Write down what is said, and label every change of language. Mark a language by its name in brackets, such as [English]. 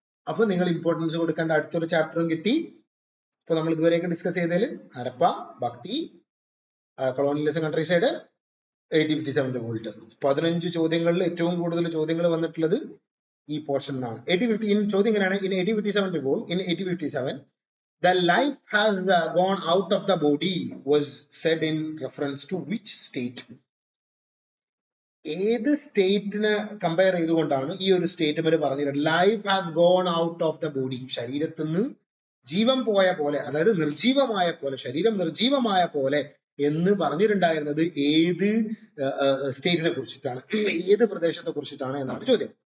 [Malayalam] അപ്പൊ നിങ്ങൾ ഇമ്പോർട്ടൻസ് കൊടുക്കേണ്ട അടുത്തൊരു ചാപ്റ്ററും കിട്ടി. ഇപ്പൊ നമ്മൾ ഇതുവരെയൊക്കെ ഡിസ്കസ് ചെയ്തതിൽ ഹരപ്പ, ഭക്തി, കൊളോണിയലിസം, കൺട്രി സൈഡ്, 1857 റിവോൾട്ട്. 15 ചോദ്യങ്ങളിൽ ഏറ്റവും കൂടുതൽ ചോദ്യങ്ങൾ വന്നിട്ടുള്ളത് ഈ പോർഷൻ ആണ്. [English] 1850 [Malayalam] ചോദ്യം ഇങ്ങനെയാണ്, [English] In 1857 revolt, in 1857 the life has gone out of the body was said in reference to which state? [Malayalam] ഏത് സ്റ്റേറ്റിനെ കമ്പയർ ചെയ്തുകൊണ്ടാണ് ഈ ഒരു സ്റ്റേറ്റ്മെന്റ് പറഞ്ഞത്? [English] life has gone out of the body, [Malayalam] ശരീരത്തിൽ നിന്ന് ജീവൻ പോയ പോലെ, അതായത് നിർജീവമായ പോലെ, ശരീരം നിർജീവമായ പോലെ എന്ന് പറഞ്ഞിട്ടുണ്ടായിരുന്നത് ഏത് സ്റ്റേറ്റിനെ കുറിച്ചിട്ടാണ്, ഏത് പ്രദേശത്തെ കുറിച്ചിട്ടാണ് എന്നാണ് ചോദ്യം.